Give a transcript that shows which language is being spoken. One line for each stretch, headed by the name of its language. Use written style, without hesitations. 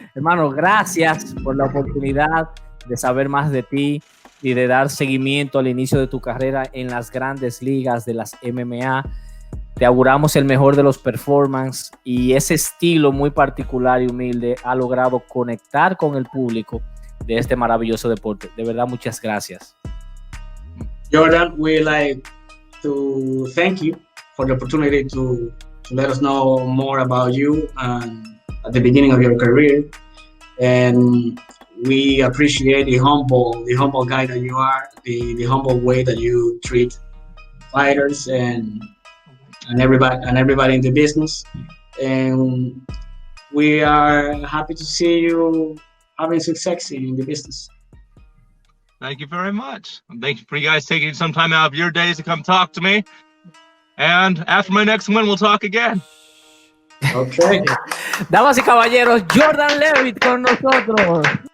Spanish: Hermano, gracias por la oportunidad de saber más de ti y de dar seguimiento al inicio de tu carrera en las grandes ligas de las MMA. Te auguramos el mejor de los performances y ese estilo muy particular y humilde ha logrado conectar con el público de este maravilloso deporte. De verdad, muchas gracias.
English: Jordan, we like to thank you for the opportunity to let us know more about you at the beginning of your career. And we appreciate the humble guy that you are, the humble way that you treat fighters and everybody in the business. And we are happy to see you having success in the business. Thank you very much. Thank you for you guys taking some time out of your days to come talk to me. And after my next win, we'll talk again. Okay.
Spanish: Damas y caballeros, Jordan Leavitt con nosotros.